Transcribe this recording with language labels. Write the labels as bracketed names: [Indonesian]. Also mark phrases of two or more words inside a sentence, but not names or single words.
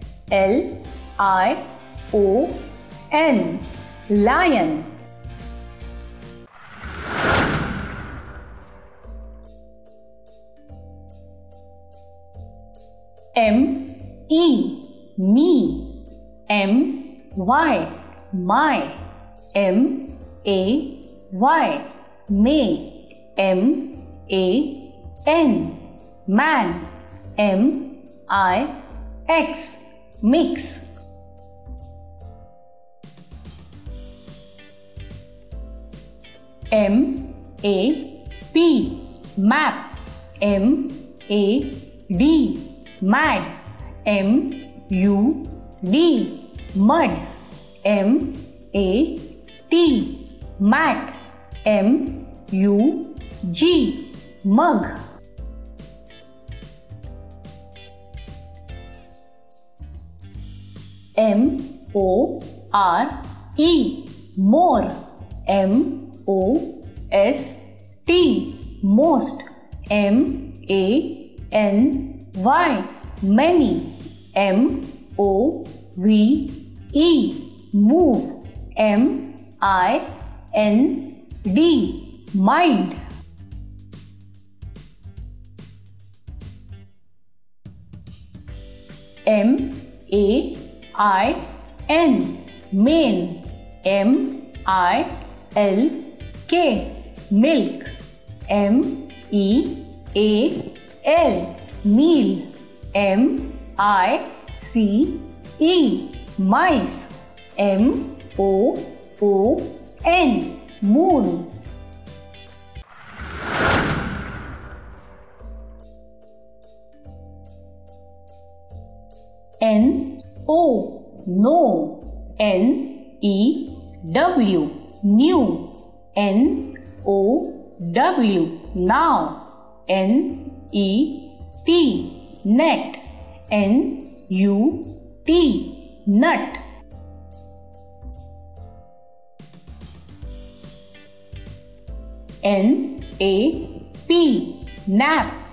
[English] L-I-O-N, lion. M-E, me. M-Y, my. M-A-Y, may. M-A-N, man. M-I-X, mix. M-A-P, map. M-A-D, mad. M-U-D, mud. M-A-T, mat. M-U-G, mug. M-O-R-E, more. M-O-S-T, most. M-A-N-Y, many. M-O-V-E, move. M-I-N-D, mind. M-A-I-N, main. M-I-L-K, milk. M-E-A-L, meal. M-I-C-E, mice. M-O-O-N, moon. N-O, no. N-E-W, new. N-O-W, now. N-E-T, net. N-U-T, nut. N-A-P, nap.